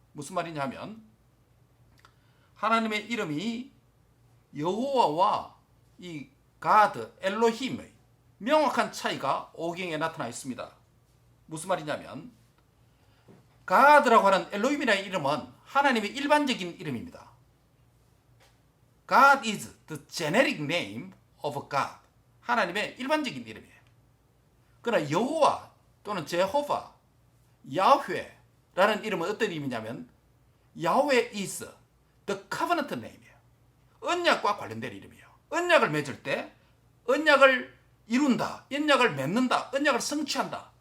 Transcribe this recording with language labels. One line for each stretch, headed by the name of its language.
Korean: 무슨 말이냐 하면 하나님의 이름이 여호와와 이 가드, 엘로힘의 명확한 차이가 오경에 나타나 있습니다. 무슨 말이냐면 가드라고 하는 엘로힘이라는 이름은 하나님의 일반적인 이름입니다.
English: God is the generic name of God.
Korean: 하나님의 일반적인 이름이에요. 그러나 여호와 또는 제호바, 야훼라는 이름은 어떤 의미냐면 야훼
English: is the covenant name
Korean: 이에요. 언약과 관련된 이름이에요. 언약을 맺을 때 언약을 이룬다, 언약을 맺는다, 언약을 성취한다.